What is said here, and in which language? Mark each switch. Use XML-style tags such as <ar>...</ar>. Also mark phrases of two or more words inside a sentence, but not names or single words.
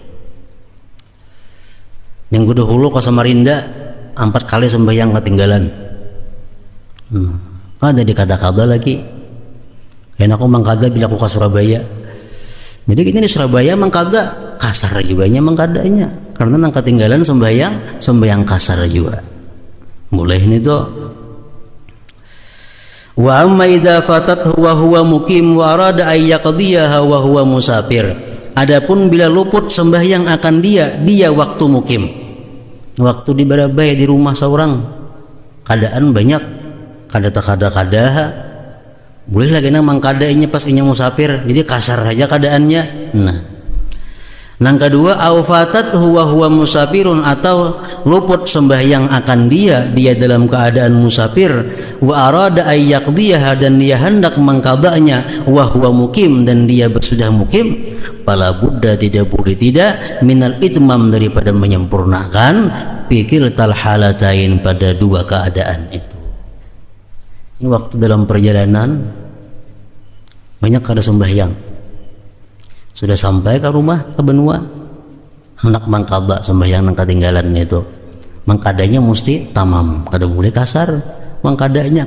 <bjn>Yang dahulu ke Samarinda 4 kali sembahyang ketinggalan, ada di kada-kada lagi. Enak aku mengkada bila aku ke Surabaya. Jadi ini di Surabaya mengkada kasar juga nya mengkadanya, karena nang ketinggalan sembahyang kasar juga. Boleh ini tuh.</bjn> <ar>وأما إذا فاتته وهو مقيم وأراد أن يقضيها وهو مسافر.</ar> <bjn>Adapun bila luput sembahyang akan dia waktu mukim. Waktu di Barabaya di rumah seorang, keadaan banyak, kada boleh lagi nang mangkadainya pas inya musafir, jadi kasar aja keadaannya. Nah, yang kedua,</bjn> <ar>أو فاتته وهو مسافر,</ar> <bjn>atau luput sembahyang akan dia dalam keadaan musafir,</bjn> <ar>وأراد أن يقضيها,</ar> <bjn>dan dia hendak mengqadanya,</bjn> <ar>وهو مقيم,</ar> <bjn>dan dia sudah mukim,</bjn> <ar>فلا بد,</ar> <bjn>tidak boleh tidak,</bjn> <ar>من الإتمام,</ar> <bjn>daripada menyempurnakan,</bjn> <ar>في كلتا الحالتين,</ar> <bjn>pada 2 keadaan itu. Ini waktu dalam perjalanan banyak kada sembahyang, sudah sampai ke rumah ke benua, hendak mengqada sembahyang nang ketinggalan itu, mengkadanya mesti tamam, kada boleh kasar mengkadanya.</bjn>